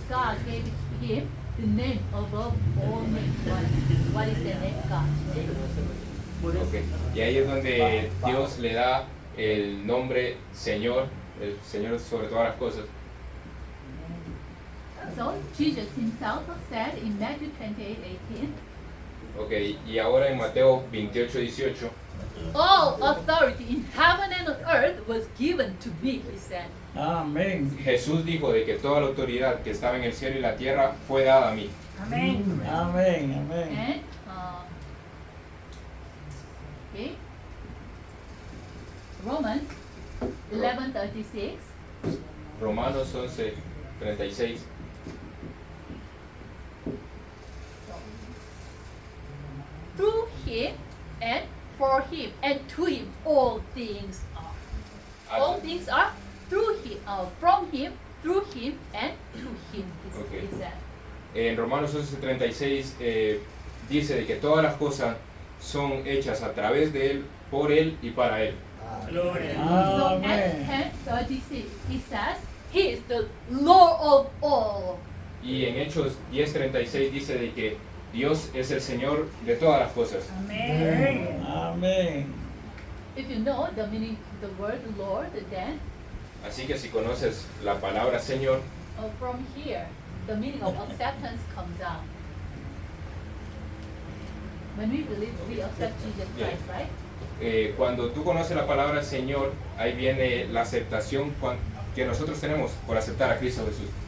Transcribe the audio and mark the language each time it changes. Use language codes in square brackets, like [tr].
[en] God gave him the name above all names. What is the name, God? Okay. [es] Y ahí es donde Dios le da el nombre Señor, el Señor sobre todas las cosas. [en] So Jesus himself said in Matthew 28:18, [es] Okay. Y ahora en Mateo 28:18, [en] all authority in heaven and on earth was given to me, he said. [es] Amén. Jesús dijo de que toda la autoridad que estaba en el cielo y la tierra fue dada a mí. Amén. Amén. Amén. [en] And okay, Romans 11:36. [es] Romanos 11:36. [en] Through him and for him and to him all things are. All things are through him, from him, through him and to him. Okay. He said. [es] En Romanos 11:36 dice de que todas las cosas son hechas a través de Él, por Él y para Él. Gloria. [en] So at [es] Amén. [en] 10:36 he says, He is the Lord of all. [es] Y en Hechos 10:36 dice de que Dios es el Señor de todas las cosas. Amén. Amén. [en] If you know the meaning of the word Lord, then [es] Así que si conoces la palabra Señor, [en] from here the meaning of acceptance comes out. When we believe, we accept Jesus Christ, right? [es] cuando tú conoces la palabra Señor, ahí viene la aceptación que nosotros tenemos por aceptar a Cristo Jesús.